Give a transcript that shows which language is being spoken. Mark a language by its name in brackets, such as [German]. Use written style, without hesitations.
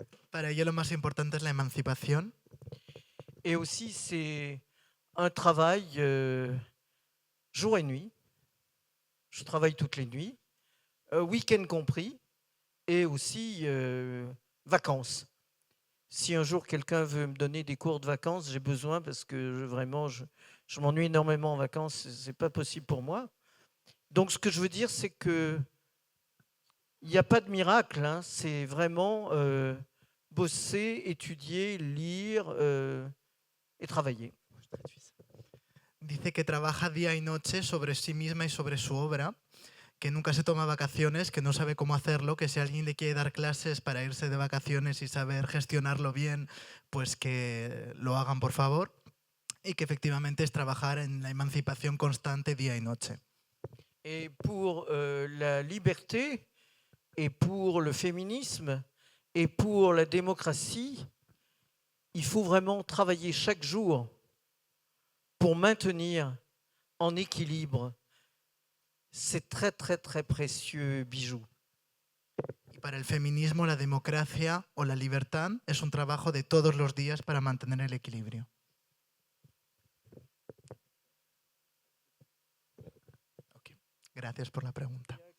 [Spanish] Para ello lo más importante es la emancipación. [French] Et aussi, c'est un travail jour et nuit. Je travaille toutes les nuits, week-end compris, et aussi vacances. Si un jour quelqu'un veut me donner des cours de vacances, j'ai besoin parce que vraiment, je m'ennuie énormément en vacances, c'est pas possible pour moi. Donc, ce que je veux dire, c'est que il n'y a pas de miracle, hein, c'est vraiment bosser, étudier, lire et travailler. [Spanish] Dice que trabaja día y noche sobre sí misma y sobre su obra, que nunca se toma vacaciones, que no sabe cómo hacerlo, que si alguien le quiere dar clases para irse de vacaciones y saber gestionarlo bien, pues que lo hagan por favor, y que efectivamente es trabajar en la emancipación constante día y noche. [French] Et pour la liberté, et pour le féminisme, et pour la démocratie, il faut vraiment travailler chaque jour pour maintenir en équilibre ces très très très précieux bijoux. [Spanish] Y para el feminismo, la democracia o la libertad es un trabajo de todos los días para mantener el equilibrio. Okay. Gracias por la pregunta.